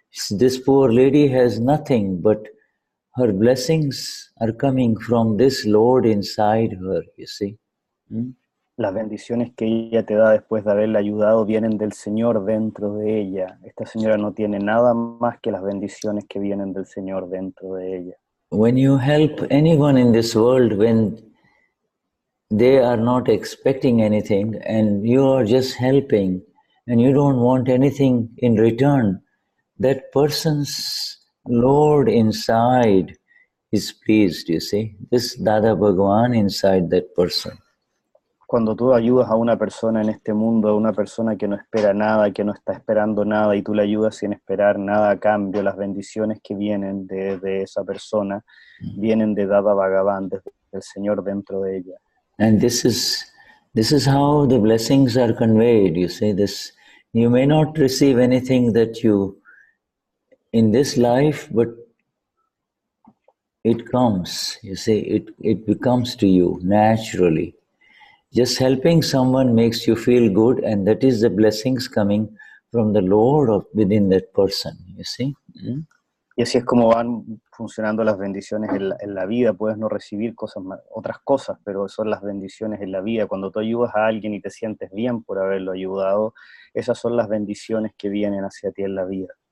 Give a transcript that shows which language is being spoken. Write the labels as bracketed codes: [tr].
[en] This poor lady has nothing, but her blessings are coming from this Lord inside her, you see. [es] Las bendiciones que ella te da después de haberla ayudado vienen del Señor dentro de ella. Esta señora no tiene nada más que las bendiciones que vienen del Señor dentro de ella. [en] When you help anyone in this world, when they are not expecting anything and you are just helping and you don't want anything in return, that person's Lord inside is pleased, you see. This Dada Bhagwan inside that person. [es] Cuando tú ayudas a una persona en este mundo, a una persona que no espera nada, que no está esperando nada, y tú le ayudas sin esperar nada a cambio, las bendiciones que vienen de esa persona vienen de Dada Bhagavan, desde el Señor dentro de ella. [en] And this is how the blessings are conveyed. You see, this you may not receive anything that you in this life, but it comes. You see, it becomes to you naturally. Just helping someone makes you feel good, and that is the blessings coming from the Lord of within that person. You see. [es] Y así es como van funcionando las bendiciones en la vida. Puedes no recibir otras cosas, pero son las bendiciones en la vida. Cuando tú ayudas a alguien y te sientes bien por haberlo ayudado, esas son las bendiciones que vienen hacia ti en la vida.